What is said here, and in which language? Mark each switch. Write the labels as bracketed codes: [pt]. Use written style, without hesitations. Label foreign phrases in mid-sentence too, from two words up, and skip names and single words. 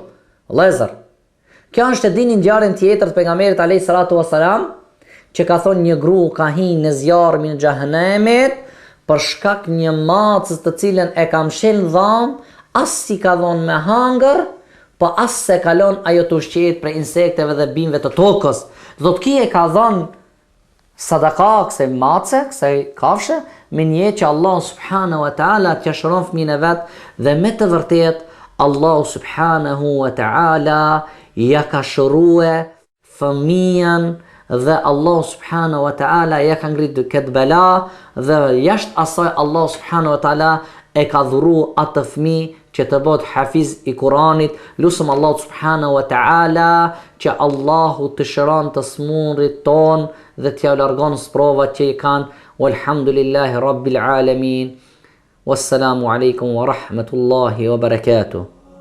[sq] Vëllezër, kjo është e dini ngjarjen tjetër të pejgamberit [ar] عليه الصلاة والسلام, [sq] që ka thonë një gru ka hinë në zjarmin e xhehenemit për shkak një macës të cilën e ka mshel dham, as si ka dhon me hangër, po as se kalon ajo të ushqehet prej insekteve dhe bimëve të tokës. Do të kije ka dhon sadaka kësaj mace, kësaj kafshë, me një që [ar] الله سبحانه وتعالى [sq] t'ja shëron fëmijën e vet, dhe me të vërtet [ar] الله سبحانه وتعالى [sq] ja ka shërue fëmijën dhe [ar] الله سبحانه وتعالى [sq] ja ka ngrit këtë bela dhe jashtë asaj [ar] الله سبحانه وتعالى [sq] e ka dhuru atë fëmijë që të bëhet hafiz i Kuranit. Lusëm [ar] الله سبحانه وتعالى [sq] që Allahu të shëron të smunrit ton dhe t'ja largon sprovat që i kanë. [ar] والحمد لله رب العالمين. والسلام عليكم ورحمة الله وبركاته.